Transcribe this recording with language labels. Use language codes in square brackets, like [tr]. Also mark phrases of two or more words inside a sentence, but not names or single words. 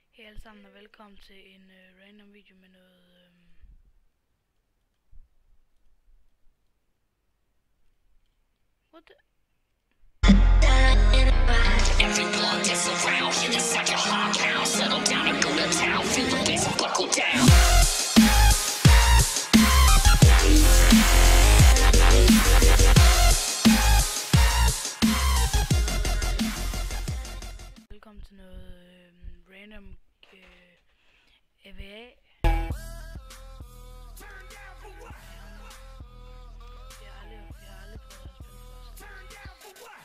[da] alle sammen og velkommen til en random video med noget [en] what the Everyone gets around, and it's like a hard pound. Settle down and go to town, feel the bass and buckle down. [da] Velkommen til noget random EVA. Jeg har aldrig prøvet at spille først.